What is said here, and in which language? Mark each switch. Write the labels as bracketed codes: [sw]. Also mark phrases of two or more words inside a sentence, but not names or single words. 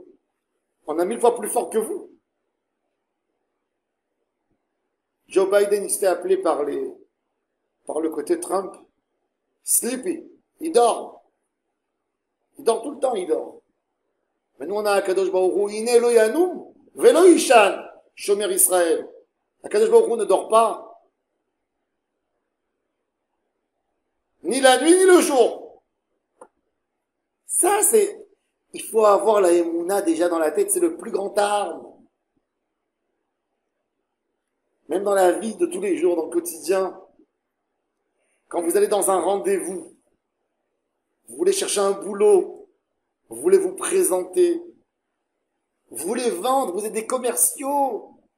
[fr] On a 1000 fois plus fort que vous. Joe Biden, il se fait appeler par le côté Trump. Sleepy. Il dort. Il dort tout le temps, il dort. Mais nous, on a [he] הקדוש ברוך הוא הנה לא ינום ולא יישן שומר ישראל. הקדוש ברוך הוא [fr] ne dort pas. Ni la nuit, ni le jour. Ça, il faut avoir la émouna déjà dans la tête, c'est le plus grand arme. Même dans la vie de tous les jours, dans le quotidien, quand vous allez dans un rendez-vous, vous voulez chercher un boulot, vous voulez vous présenter, vous voulez vendre, vous êtes des commerciaux.